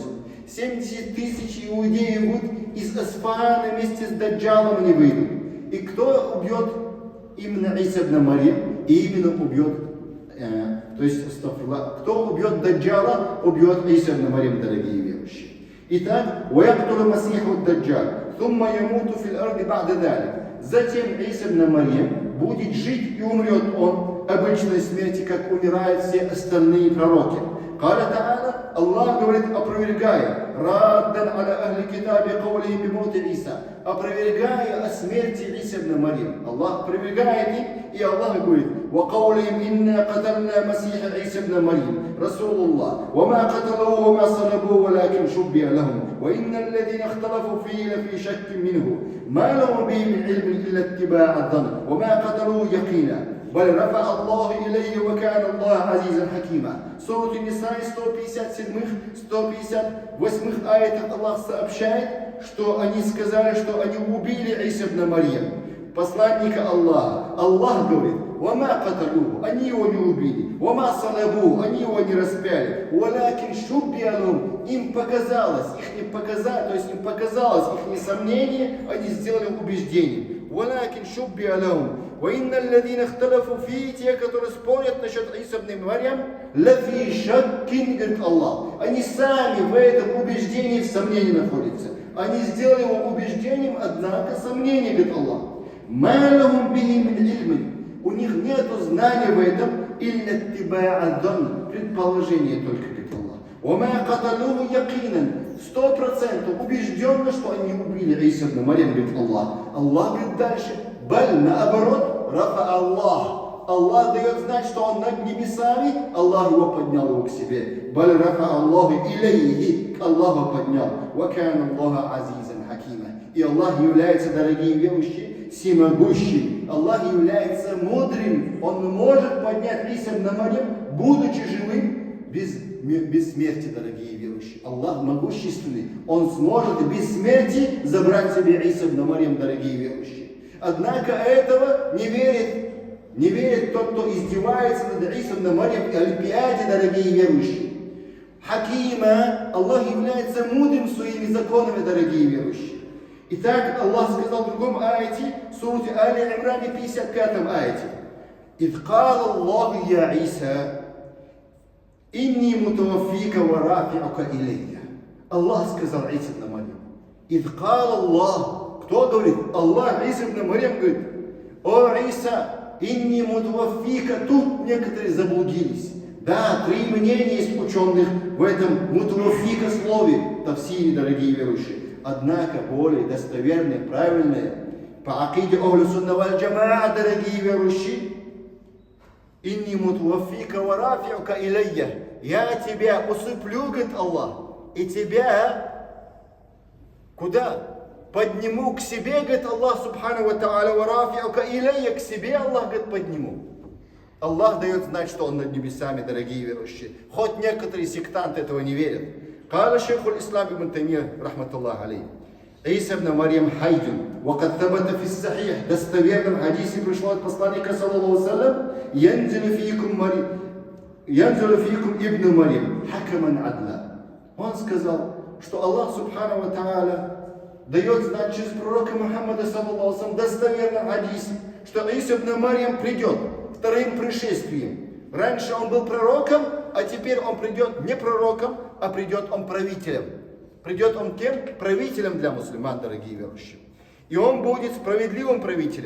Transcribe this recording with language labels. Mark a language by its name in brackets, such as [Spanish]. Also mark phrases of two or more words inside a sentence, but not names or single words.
[Russian] 70 тысяч иудеев будут из Асфахана вместе с Даджалом они выйдут. И кто убьет именно Иса ибн Марьям? И именно убьет, кто убьет Даджала, убьет Иса ибн Марьям, дорогие верующие. Итак, [Arabic] وَيَقْتُلُ مَسِيحُ الدَّجَّالِ ثُمَّ يَمُوتُ فِي الْأَرْضِ بَعْدَ ذَلِكَ. [Russian] Затем Иса ибн Марьям будет жить, и умрет он обычной смерти, как умирают все остальные пророки. [Arabic] قال تعالى, [Russian] Аллах говорит, опровергая, [Arabic] رَدًّا عَلَى أَهْلِ الْكِتَابِ قَوْلِهِمْ بِمَوْتِ عِيسَى, [Russian] опровергая о смерти Иса ибн Марьям. Аллах опровергает их, и Аллах говорит, [Arabic] وَقَوْلِهِمْ إِنَّا قَتَلْنَا الْمَسِيحَ عِيسَى ابْنَ مَرْيَمَ رَسُولَ اللَّهِ وَمَا قَتَلُوهُ وَمَا صَلَبُوهُ وَلَكِنْ شُبِّهَ لَهُمْ وَإِنَّ الَّذِينَ اخْتَلَفُوا فِيهِ لَفِي شَكٍّ مِنْهُ مَا لَهُمْ بِهِ مِنْ عِلْمٍ إِلَّا اتِّبَاعَ الظَّنِّ وَمَا قَتَلُوهُ يَقِينًا. بل رفع الله إليه وكان الله عزيزا حكيما. [Russian] Сура Ниса 157-158 аятах Аллах сообщает, что они сказали, что они убили Иса ибн Марьям, посланника Аллаха. Аллах говорит, [Arabic] وَمَا قَتَلُوهُ, [Russian] они его не убили, [Arabic] وَمَا صَلَبُوهُ, [Russian] они его не распяли, [Arabic] وَلَكِنْ شُبِّهَ لَهُمْ, [Russian] им показалось, то есть им показалось их несомнение, они сделали убеждением. [Arabic] وَلَكِنْ شُبِّهَ لَهُمْ وَإِنَّ الَّذِينَ اخْتَلَفُوا فِيهِ, [Russian] те, которые спорят насчет Иса ибн Марьям, [Arabic] لَفِي شَكٍّ, [Russian] говорит Аллах, они сами в этом убеждении, в сомнении находятся. Они сделали его убеждением, однако сомнение, говорит Аллах. [Arabic] مَا لَهُمْ بِهِ مِنْ عِلْمٍ, [Russian] у них нету знания в этом, [Arabic] إِلَّا اتِّبَاعَ الظَّنِّ, [Russian] предположение только, говорит Аллах. [Arabic] وَمَا قَتَلُوهُ يَقِينًا, [Russian] 100% убежденно, что они убили Иса ибн Марьям, говорит Аллах. Аллах говорит дальше, баль, наоборот, рафа Аллах. Аллах дает знать, что он над небесами, Аллах его поднял его к себе. [Arabic] بَلْ رَفَعَهُ اللَّهُ إِلَيْهِ, [Russian] к Аллаху поднял. [Arabic] وَكَانَ اللَّهُ عَزِيزًا حَكِيمًا. [Russian] И Аллах является, дорогие верующие, всемогущим. Аллах является мудрым. Он может поднять Иса ибн Марьям, будучи живым, без смерти, дорогие верующие. Аллах могущественный. Он сможет без смерти забрать себе Иса ибн Марьям, дорогие верующие. Однако этого не верит тот, кто издевается над Иса ибн Марьям и Олимпиаде, дорогие верующие. Хакима, Аллах является мудрым своими законами, дорогие верующие. Итак, Аллах сказал в другом аяте, в суре Али Имране, 55 аяте. [Arabic] «إِذْ قَالَ اللَّهُ يَا عِيسَى إِنِّي مُتَوَفِّيكَ وَرَافِعُكَ إِلَيَّ». [Russian] Аллах сказал Иса ибн Марьям. [Arabic] «إِذْ قَالَ اللَّهُ». [Russian] Кто говорит? Аллах Иса ибн Марьям говорит, о Иса, [Arabic] إِنِّي مُتَوَفِّيكَ. [Russian] Тут некоторые заблудились. Да, 3 мнения есть ученых в этом мутаваффика слове, тафсире, дорогие верующие. Однако более достоверное, правильное, по акиде [Arabic] أَهْلِ السُّنَّةِ وَالْجَمَاعَةِ, [Russian] дорогие верующие, [Arabic] إِنِّي مُتَوَفِّيكَ وَرَافِعُكَ إِلَيَّ. [Russian] Я тебя усыплю, говорит Аллах, и тебя куда? Подниму к себе, говорит Аллах [Arabic] سُبْحَانَهُ وَتَعَالَى وَرَافِعُكَ إِلَيَّ, [Russian] к себе Аллах, говорит, подниму. Аллах дает знать, что Он над небесами, дорогие верующие. Хоть некоторые сектанты этого не верят. [Arabic] قال شيخ الإسلام ابن تيمية رحمة الله عليه. عيسى ابن مريم حي وقد ثبت في الصحيح, [Russian] достоверном хадисе пришло от посланника [Arabic] صَلَّى اللَّهُ عَلَيْهِ وَسَلَّمَ, ينزل فيكم ابن مريم حكما عدلا. [Russian] Он сказал, что Аллах [Arabic] سُبْحَانَهُ وَتَعَالَى [Russian] дает знать через пророка Мухаммада [Arabic] صَلَّى اللَّهُ عَلَيْهِ وَسَلَّمَ, [Russian] достоверном хадисе, что Иса ибн Марьям придет вторым пришествием. Раньше он был пророком, а теперь он придет не пророком, а придет он правителем. Придет он кем? Правителем для мусульман, дорогие верующие. И он будет справедливым правителем.